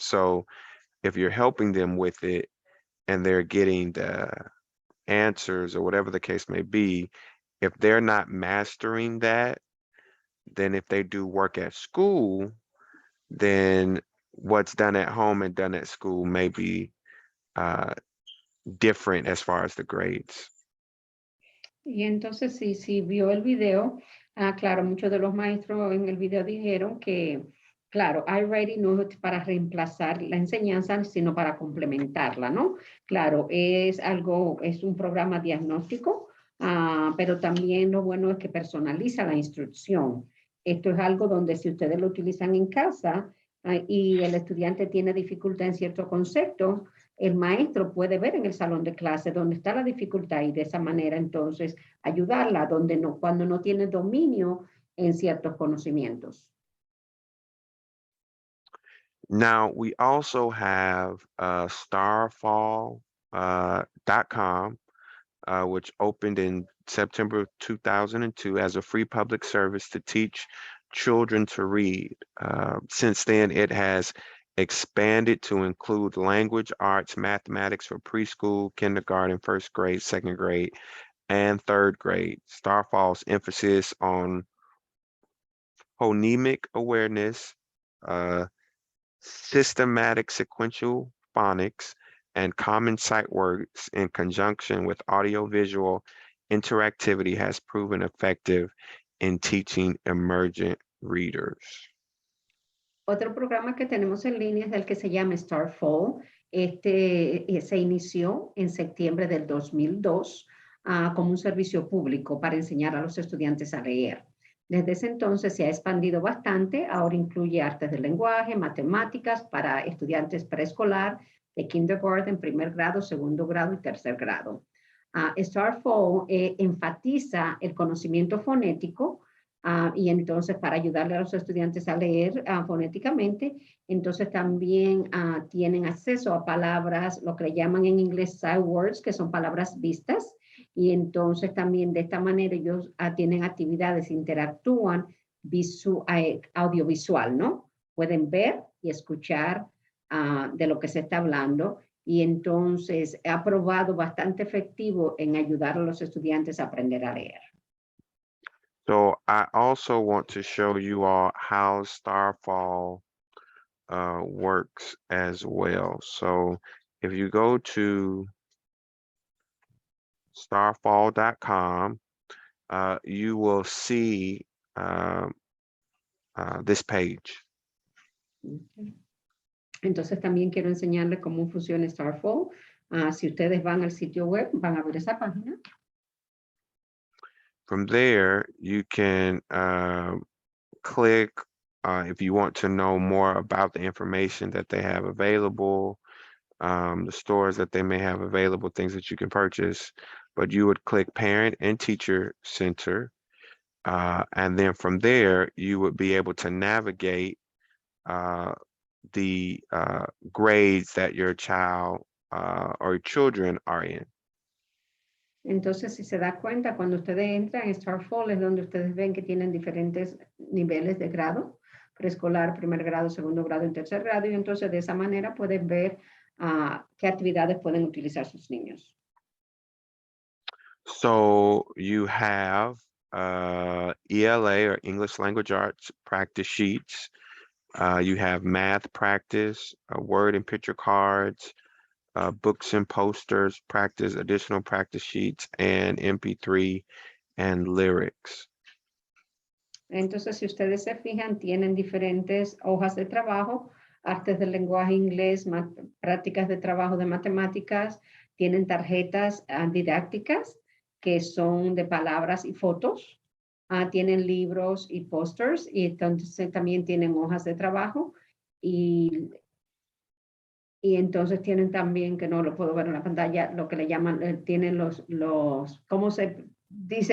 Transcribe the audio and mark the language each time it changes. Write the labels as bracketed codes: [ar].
[en] So if you're helping them with it and they're getting the answers or whatever the case may be, if they're not mastering that, then if they do work at school, then what's done at home and done at school may be different as far as the grades. [es] Y entonces, si vio el video, claro, muchos de los maestros en el video dijeron que, claro, iReady no es para reemplazar la enseñanza, sino para complementarla, ¿no? Claro, es un programa diagnóstico, pero también lo bueno es que personaliza la instrucción. Esto es algo donde si ustedes lo utilizan en casa y el estudiante tiene dificultad en ciertos conceptos, el maestro puede ver en el salón de clase dónde está la dificultad y de esa manera entonces ayudarla cuando no tiene dominio en ciertos conocimientos. [en] Now, we also have starfall.com, which opened in September 2002 as a free public service to teach children to read. Since then, it has expanded to include language, arts, mathematics for preschool, kindergarten, first grade, second grade, and third grade. Starfall's emphasis on phonemic awareness, systematic sequential phonics, and common sight words in conjunction with audiovisual interactivity has proven effective in teaching emergent readers. [es] Otro programa que tenemos en línea es el que se llama Starfall. Se inició en septiembre del 2002 como un servicio público para enseñar a los estudiantes a leer. Desde ese entonces se ha expandido bastante. Ahora incluye artes del lenguaje, matemáticas para estudiantes preescolar, de kindergarten, primer grado, segundo grado y tercer grado. Starfall enfatiza el conocimiento fonético, y entonces para ayudarle a los estudiantes a leer fonéticamente, entonces también tienen acceso a palabras, lo que le llaman en inglés sight words, que son palabras vistas, y entonces también de esta manera ellos tienen actividades, interactúan audiovisual, ¿no? Pueden ver y escuchar de lo que se está hablando, y entonces ha probado bastante efectivo en ayudar a los estudiantes a aprender a leer. [en] So I also want to show you all how Starfall works as well. So if you go to starfall.com, you will see this page. [es] Entonces también quiero enseñarles cómo funciona Starfall. Si ustedes van al sitio web, van a ver esa página. [en] From there, you can click if you want to know more about the information that they have available, the stores that they may have available, things that you can purchase. But you would click Parent and Teacher Center. And then from there, you would be able to navigate the grades that your child or children are in. [es] Entonces, si se da cuenta, cuando ustedes entran en Starfall es donde ustedes ven que tienen diferentes niveles de grado, preescolar, primer grado, segundo grado y tercer grado, y entonces de esa manera pueden ver qué actividades pueden utilizar sus niños. [en] So you have ELA or English Language Arts practice sheets. You have math practice, word and picture cards, books and posters, practice, additional practice sheets, and MP3 and lyrics. [es] Entonces, si ustedes se fijan, tienen diferentes hojas de trabajo, artes del lenguaje inglés, prácticas de trabajo de matemáticas, tienen tarjetas didácticas que son de palabras y fotos, tienen libros y pósters, y entonces también tienen hojas de trabajo y entonces tienen también, que no lo puedo ver en la pantalla, lo que le llaman, tienen ¿cómo se dice?